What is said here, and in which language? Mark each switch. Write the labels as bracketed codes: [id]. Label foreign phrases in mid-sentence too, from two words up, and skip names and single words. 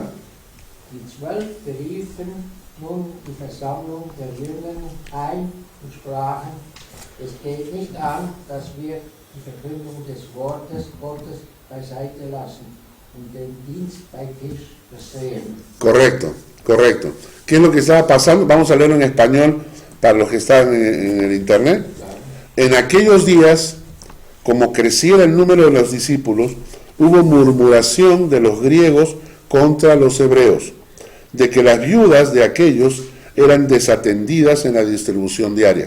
[de] Die 12 beriefen nun die Versammlung der Jünger ein und sprachen, es geht nicht an, dass wir die Verkündung des Wortes Gottes beiseite lassen und den Dienst bei Tisch versehen. [es] Correcto. ¿Qué es lo que estaba pasando? Vamos a leerlo en español para los que están en el internet. En aquellos días, como creciera el número de los discípulos, hubo murmuración de los griegos contra los hebreos, de que las viudas de aquellos eran desatendidas en la distribución diaria.